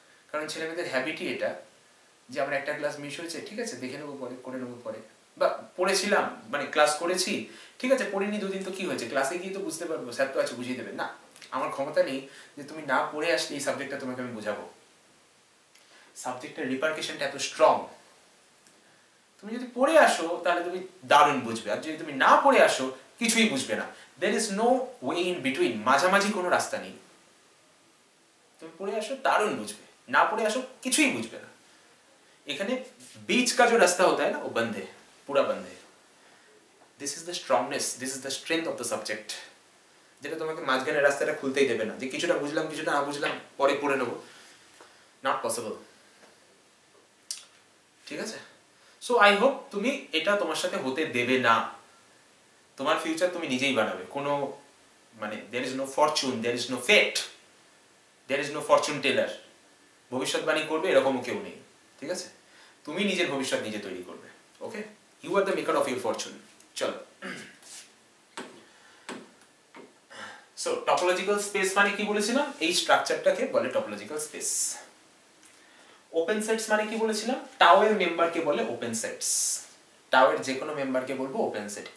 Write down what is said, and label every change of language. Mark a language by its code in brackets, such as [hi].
[bn] কারণ ছেলেমেয়েদের হ্যাবিটই এটা যে আমরা একটা ক্লাস মিস হয়েছে, ঠিক আছে দেখে নেবো পরে, করে নেবো পরে, বা পড়েছিলাম মানে ক্লাস করেছি, ঠিক আছে পড়িনি দুদিন তো কি হয়েছে, ক্লাসে গিয়ে তো বুঝতে পারবো, স্যার তো আছে বুঝিয়ে দেবে। না, আমার ক্ষমতা নেই যে তুমি না পড়ে আসলে এই সাবজেক্টটা তোমাকে আমি বুঝাবো। সাবজেক্টের রিপারকেশনটা এত স্ট্রং, তুমি যদি পড়ে আসো তাহলে তুমি দারুণ বুঝবে, আর যদি তুমি না পড়ে আসো কিছুই বুঝবে না। [en] there is no way in between, [bn] মাঝামাঝি কোনো রাস্তা নেই। তুমি পড়ে আসো দারুণ বুঝবে, না পড়ে আসো কিছুই বুঝবে না। এখানে [hi] बीच का जो रास्ता होता है ना वो बंद है, पूरा बंद है। [en] this is the strongness, this is the strength of the subject, [bn] যেটা তোমাকে মাঝখানে রাস্তাটা খুলতেই দেবে না যে কিছুটা বুঝলাম কিছুটা না বুঝলাম পরে পড়ে নেব, [en] not possible। [bn] ঠিক আছে? [en] so I hope [bn] তুমি এটা তোমার সাথে হতে দেবে না। তোমার ফিউচার তুমি নিজেই বানাবে, কোনো মানে [en] there is no fortune, there is no fate, there is no fortune teller, [bn] ভবিষ্যৎবাণী করবে এরকমও কেউ নেই। ঠিক আছে? তুমি নিজের ভবিষ্যৎ নিজে তৈরি করবে। ওকে? [en] You are the maker of your fortune. [bn] চলো, সো টপোলজিক্যাল স্পেস মানে কি বলেছিলাম? এই স্ট্রাকচারটাকে বলে টপোলজিক্যাল স্পেস। ওপেন সেটস মানে কি বলেছিলাম? টাও এর মেম্বারকে বলে ওপেন সেটস। টাও এর যে কোনো মেম্বারকে বলবো ওপেন সেট।